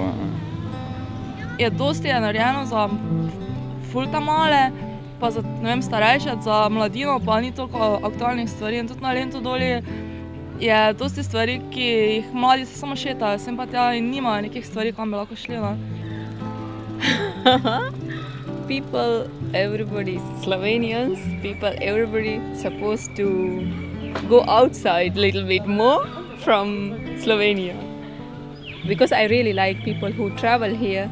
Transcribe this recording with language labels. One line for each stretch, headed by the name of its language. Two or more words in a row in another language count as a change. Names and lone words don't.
Slovenian: Dosti je narejeno za ful ta-male, pa za, ne vem, starejše, za mladino, pa ni toliko aktualnih stvari. In tudi na Lentodoli je dosti stvari, ki jih mladi se samo šetajo, sem pa tja in nimajo nekih stvari, kam bi lahko šli.
English: People, everybody, Slovenians, people, everybody supposed to go outside a little bit more from Slovenia. Because I really like people who travel here.